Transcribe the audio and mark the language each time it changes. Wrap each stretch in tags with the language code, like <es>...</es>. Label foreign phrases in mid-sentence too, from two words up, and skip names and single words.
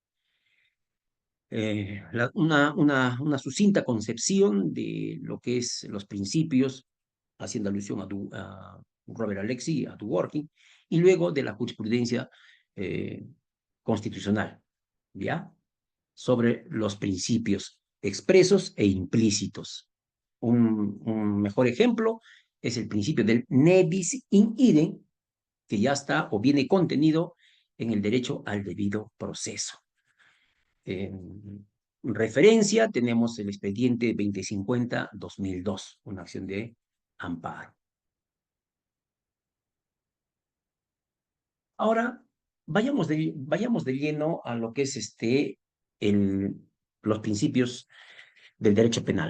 <es>Una sucinta concepción de lo que es los principios, haciendo alusión a Robert Alexi, a Dworkin, y luego de la jurisprudencia constitucional, ¿ya? sobre los principios expresos e implícitos. Un mejor ejemplo es el principio del</es> <la>ne bis in idem,</la> <es>que ya está o viene contenido en el derecho al debido proceso. En referencia tenemos el expediente 2050-2002, una acción de amparo. Ahora, vayamos de lleno a lo que es los principios del derecho penal.</es>